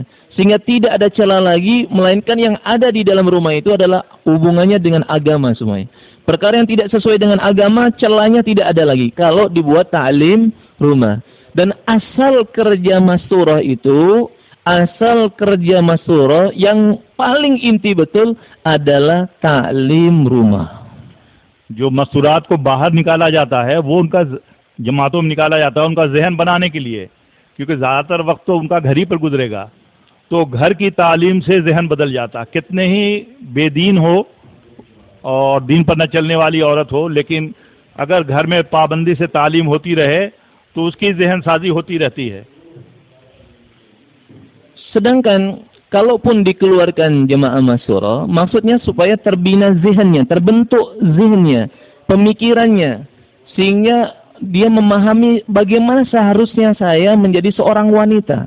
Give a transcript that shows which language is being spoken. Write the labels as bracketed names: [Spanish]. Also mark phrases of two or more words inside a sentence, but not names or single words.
[Malay] Sehingga tidak ada celah lagi, melainkan yang ada di dalam rumah itu adalah hubungannya dengan agama semuanya. Perkara yang tidak sesuai dengan agama, celahnya tidak ada lagi kalau dibuat ta'lim rumah. Dan asal kerja masturah itu asal kerja masyurah yang paling inti betul adalah ta'lim rumah. [Urdu] جو مستورات کو باہر نکالا جاتا ہے وہ ان کا جماعتوں میں نکالا جاتا ہے ان کا ذہن بنانے کے لیے، کیونکہ زیادہ تر وقت تو ان کا گھر ہی پر گزرے گا، تو گھر کی تعلیم سے ذہن بدل جاتا. کتنے ہی بے دین ہو اور دین پر نہ چلنے والی عورت ہو، لیکن اگر گھر میں پابندی سے تعلیم ہوتی رہے تو اس کی ذہن سازی ہوتی رہتی ہے. [Malay] Sedangkan kalaupun dikeluarkan jemaah masyurah, maksudnya supaya terbina zihnnya, terbentuk zihnnya, pemikirannya, sehingga dia memahami bagaimana seharusnya saya menjadi seorang wanita.